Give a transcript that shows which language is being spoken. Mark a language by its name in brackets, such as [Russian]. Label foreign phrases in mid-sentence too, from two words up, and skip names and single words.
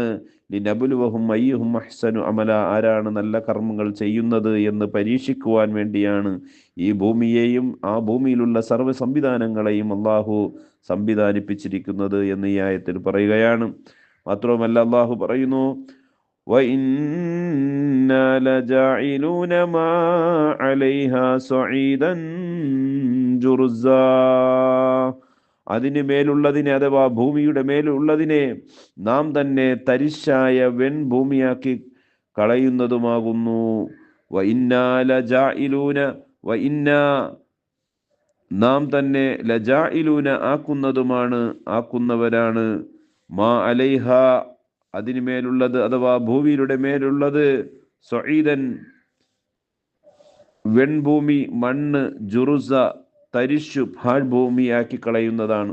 [Arabic] لنبلوهم أيهم أحسن عملا, [Malayalam] ആരാണ് നല്ല കർമ്മങ്ങൾ ചെയ്യുന്നത് എന്ന് പരീക്ഷിക്കുവാൻ വേണ്ടിയാണ് ഈ ഭൂമിയെയും ആ ഭൂമിയിലുള്ള സർവ്വ സംവിധാനങ്ങളെയും അള്ളാഹു സംവിധാനിപ്പിച്ചിരിക്കുന്നത് എന്ന് ഈ ആയത്തിൽ പറയുകയാണ്. മാത്രവുമല്ല അള്ളാഹു പറയുന്നു, [Arabic] وَإِنَّا لَجَاعِلُونَ مَا عَلَيْهَا صَعِيدًا جُرُزًا, [Malayalam] അതിന് മേലുള്ളതിനെ അഥവാ ഭൂമിയുടെ മേലുള്ളതിനെ നാം തന്നെ തരിശായ വെൺഭൂമിയാക്കി കളയുന്നതുമാകുന്നു. [Arabic] وإنا لجاعلون, [Malayalam] വഇന്നാ നാം തന്നെ ലജാഇലൂന ആക്കുന്നവരാണ്, [Arabic] ما عليها [Malayalam] അതിന് മേലുള്ളത് അഥവാ ഭൂമിയുടെ മേലുള്ളത്, സഈദൻ വെൺഭൂമി, മണ്ണ്, ജുറുസ തരിശു പാഴ്ഭൂമിയാക്കി കളയുന്നതാണ്.